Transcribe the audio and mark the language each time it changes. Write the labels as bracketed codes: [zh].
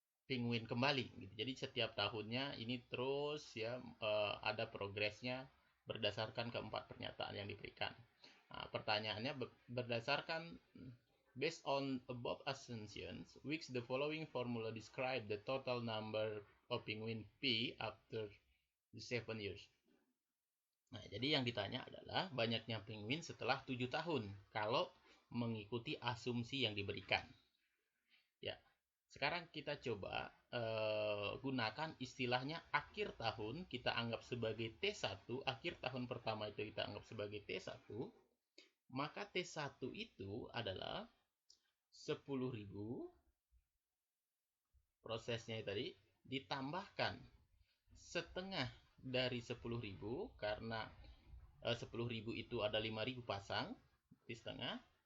[id] penguin kembali gitu. Jadi setiap tahunnya ini terus ya ada progresnya berdasarkan keempat pernyataan yang diberikan. Nah, pertanyaannya berdasarkan [en] based on above assumptions, which the following formula describe the total number of penguin P after the 7 years. [id] Nah, jadi yang ditanya adalah banyaknya penguin setelah 7 tahun kalau mengikuti asumsi yang diberikan. Ya, sekarang kita coba gunakan istilahnya akhir tahun, kita anggap sebagai T1, akhir tahun pertama itu kita anggap sebagai T1, maka T1 itu adalah 10.000, prosesnya tadi, ditambahkan setengah dari 10.000, karena 10.000 itu ada 5.000 pasang, di setengah.